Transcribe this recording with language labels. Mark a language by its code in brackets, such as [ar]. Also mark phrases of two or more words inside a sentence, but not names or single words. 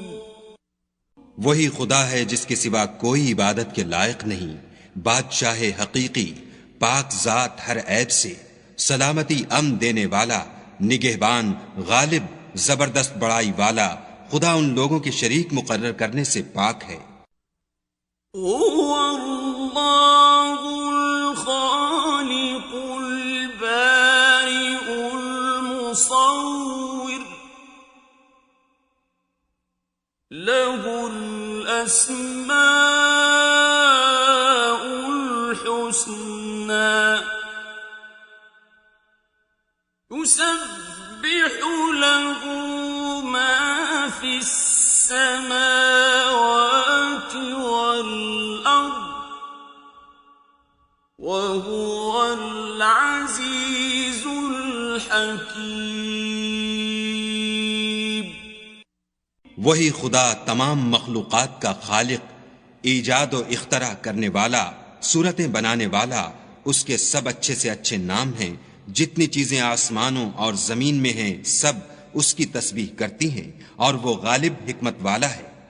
[ur] وہی خدا ہے جس کے سوا کوئی عبادت کے لائق نہیں، بادشاہ حقیقی، پاک ذات ہر عیب سے، سلامتی امن دینے والا، نگہبان، غالب، زبردست بڑائی والا. خدا ان لوگوں کے شریک مقرر کرنے سے پاک ہے. [ar] هو الله الخالق البارئ المصور له الأسماء الحسنى يسبح له ما في السماوات والأرض وهو العزيز الحكيم. [ur] وہی خدا تمام مخلوقات کا خالق، ایجاد اور اختراع کرنے والا، صورتیں بنانے والا. اس کے سب اچھے سے اچھے نام ہیں۔ جتنی چیزیں آسمانوں اور زمین میں ہیں سب اس کی تسبیح کرتی ہیں اور وہ غالب حکمت والا ہے.